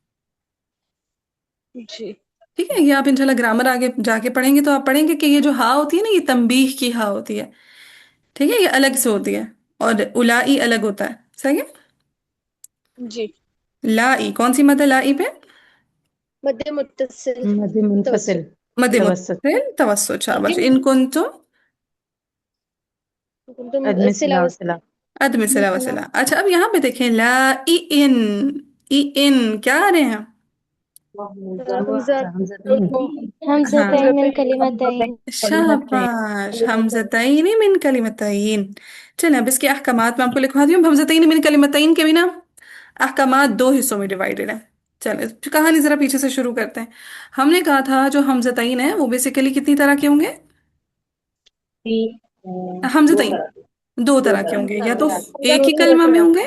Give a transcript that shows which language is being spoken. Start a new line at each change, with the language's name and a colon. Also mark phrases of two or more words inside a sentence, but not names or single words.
Urdu: جی ٹھیک ہے۔ یہ آپ انشاءاللہ گرامر آگے جا کے پڑھیں گے تو آپ پڑھیں گے کہ یہ جو ہا ہوتی ہے نا یہ تنبیہ کی ہا ہوتی ہے، ٹھیک ہے، یہ الگ سے ہوتی ہے، اور اولائی الگ ہوتا ہے، صحیح ہے۔ جی لائی کون سی مد ہے لائی پہ؟ مد متصل مد منفصل توسط مد توسط متصل توسط، شاباش۔
Arabic: ان کنتم
Urdu: تم عدم صلہ صلہ و اور صلہ عدم صلہ صلہ وصلہ۔ اچھا اب یہاں پہ دیکھیں لا ای ان، ای ان کیا آ رہے ہیں؟
Arabic: حمزة حمزتين حمزتين من حمزتين كلمتين.
Urdu: شاباش
Arabic: همزتین من کلمتین.
Urdu: چلیں اب اس کے احکامات میں آپ کو لکھوا دی ہوں.
Arabic: همزتین من کلمتین
Urdu: کے بنا احکامات دو حصوں میں ڈیوائڈڈ ہے. چلیں کہانی ذرا پیچھے سے شروع کرتے ہیں۔ ہم نے کہا تھا جو ہمزتین ہے وہ بیسکلی کتنی طرح کے ہوں گے? ہمزتین دو طرح کے ہوں گے، یا تو ایک ہی کلمہ میں ہوں گے.